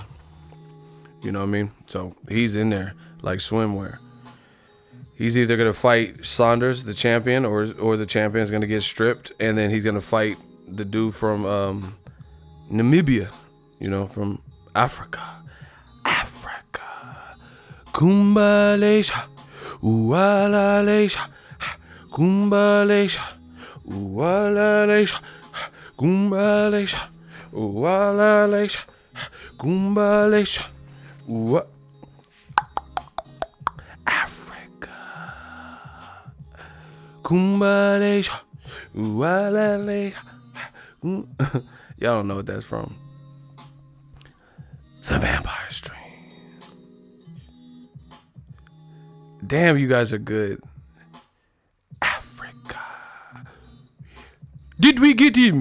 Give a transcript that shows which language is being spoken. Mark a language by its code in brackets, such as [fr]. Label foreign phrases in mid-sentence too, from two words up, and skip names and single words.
[en] You know what I mean? So he's in there like swimwear. He's either going to fight Saunders, the champion, or the champion's going to get stripped, and then he's going to fight the dude from Namibia, from Africa. Kumbalesha, uwalalesha, kumbalesha, uwalalesha, kumbalesha, uwalalesha, kumbalesha, uwa. Kumbalesha, uwalalesha. Y'all don't know what that's from. The Vampire Stream. Damn, you guys are good. Africa. Did we get him?